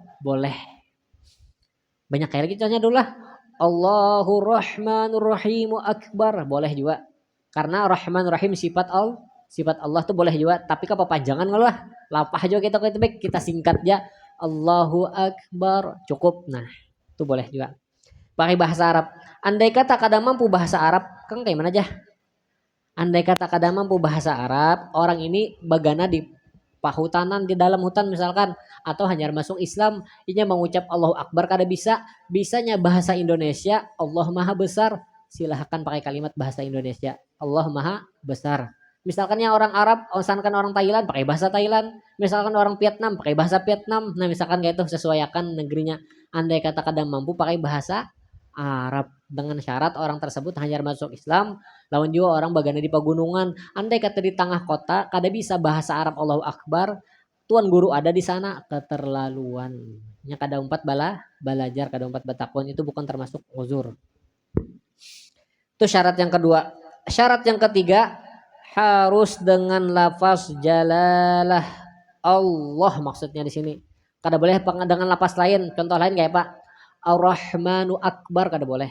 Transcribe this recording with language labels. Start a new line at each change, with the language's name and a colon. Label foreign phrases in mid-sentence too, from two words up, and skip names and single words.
Indonesian: Boleh. Banyak kayak lagi contohnya dulu lah.
Arabic: الله الرحمن الرحيم أكبر.
Indonesian: Boleh juga. Karena Rahman Rahim sifat Allah tuh boleh juga. Tapi kepanjangan enggak lah. Lapah juga kita singkat aja.
Arabic: الله أكبر.
Indonesian: Cukup. Nah, itu boleh juga. Pakai bahasa Arab. Andai kata kada mampu bahasa Arab, kan kayak mana aja? Andai kata kada mampu bahasa Arab, orang ini bagana di pahutanan di dalam hutan misalkan, atau hanya masuk Islam, inya mengucap
Arabic: الله أكبر
Indonesian: kada bisa, bisanya bahasa Indonesia, Allah Maha Besar, silahkan pakai kalimat bahasa Indonesia, Allah Maha Besar. Misalkan yang orang Arab, misalkan orang Thailand pakai bahasa Thailand, misalkan orang Vietnam pakai bahasa Vietnam. Nah, misalkan kayak itu sesuaikan negerinya. Andai kata kada mampu pakai bahasa Arab, dengan syarat orang tersebut hanya masuk Islam, lawan juga orang bagana di pegunungan. Andai kata di tengah kota kada bisa bahasa Arab
Arabic: الله أكبر,
Indonesian: tuan guru ada di sana, keterlaluan.
Banjar: Nya kada umpat belajar, kada umpat batakon,
Indonesian: itu bukan termasuk uzur. Itu syarat yang kedua. Syarat yang ketiga, harus dengan lafaz jalalah Allah maksudnya di sini. Kada boleh dengan lafaz lain. Contoh lain kayak Pak,
Arabic: الرحمن أكبر
Indonesian: kada boleh.